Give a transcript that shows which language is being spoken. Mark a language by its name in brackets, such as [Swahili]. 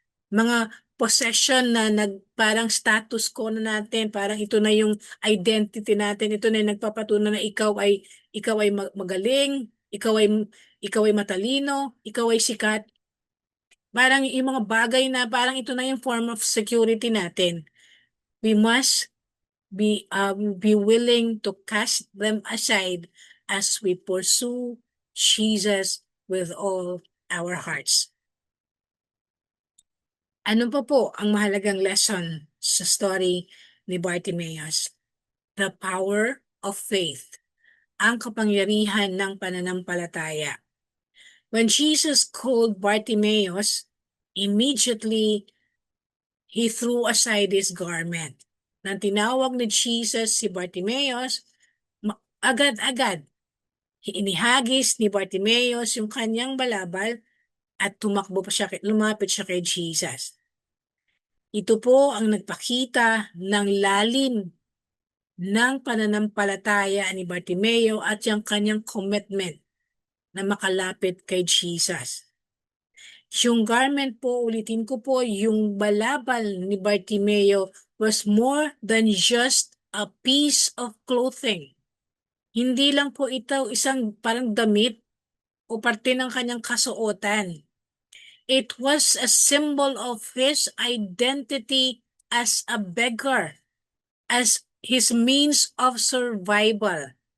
[Filipino] Mga possession na parang status ko na natin, parang ito na yung identity natin, ito na yung nagpapatunay na ikaw ay magaling, ikaw ay matalino, ikaw ay sikat. Parang yung mga bagay na parang ito na yung [English] form of security [Filipino] natin. [English] We must be willing to cast them aside as we pursue Jesus with all our hearts. [Filipino] Ano pa po ang mahalagang lesson sa story ni Bartimaeus? [English] The power of faith, [Filipino] ang kapangyarihan ng pananampalataya. [English] When Jesus called Bartimaeus, immediately he threw aside his garment. [Filipino] Nang tinawag ni Jesus si Bartimaeus, agad-agad inihagis ni Bartimaeus yung kanyang balabal at lumapit siya kay Jesus. Ito po ang nagpakita ng lalim ng pananampalataya ni Bartimeo at yung kanyang commitment na makalapit kay Jesus. Yung garment po, ulitin ko po, yung balabal ni Bartimeo [English] was more than just a piece of clothing. [Filipino] Hindi lang po ito isang parang damit o parte ng kanyang kasuotan. [English] It was a symbol of his identity as a beggar, as his means of survival.